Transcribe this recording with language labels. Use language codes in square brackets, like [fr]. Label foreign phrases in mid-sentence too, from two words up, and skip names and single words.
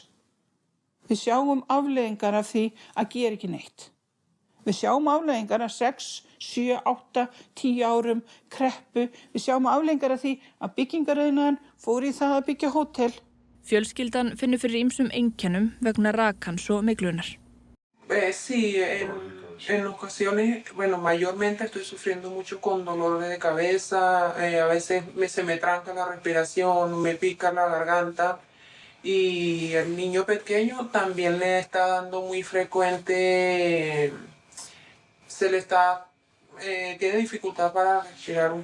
[is] Við sjáum afleiðingar af því að gera ekki neitt. Við sjáum afleiðingar af 6, 7, 8, 10 árum kreppu. Við sjáum afleiðingar af því að byggingariðnaðurinn fór í það að byggja hótel. Fjölskyldan finnur fyrir ýmsum einkennum vegna rakans og myglunar. [es] Sí, en ocasiones, bueno, mayormente estoy sufriendo mucho con dolores de cabeza, a veces se me tranca la respiración, me pica la garganta. Y el niño pequeño también le está dando muy frecuente, tiene dificultad para respirar un poco también.